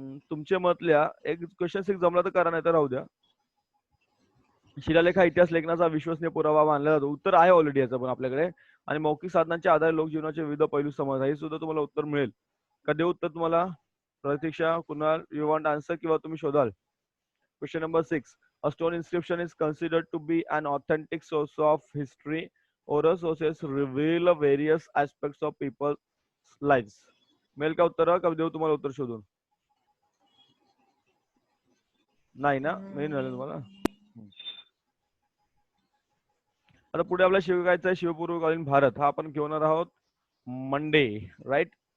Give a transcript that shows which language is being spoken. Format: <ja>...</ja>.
<mr>तुमच्या मतल्या एक क्वेश्चन 6 जमला तर करा, नाही तर राहू द्या. शिलालेख हा इतिहास लेखनाचा विश्वसनीय पुरावा मानला जातो. उत्तर आहे ऑलरेडी याचं पण आपल्याकडे. आणि मौखिक साधनांच्या आधारे लोकजीवनाचे विविध पैलू समज, हे सुद्धा तुम्हाला उत्तर मिळेल. का देऊ उत्तर तुम्हाला? प्रतीक्षा, कुणाल,</mr> <en>you want answer</en> <mr>किंवा तुम्ही शोधाल?</mr> <en>Question number 6. A stone inscription is considered to be an authentic source of history. Oral sources reveal various aspects of people's lives.</en> <mr>मिळेल का उत्तर? का देऊ तुम्हाला उत्तर शोधून? नाही ना, मिळेल तुम्हाला. आता पुढे आपल्याला शिकायचं आहे शिवपूर्वकालीन भारत. हा आपण घेणार आहोत मंडे, राईट?</mr>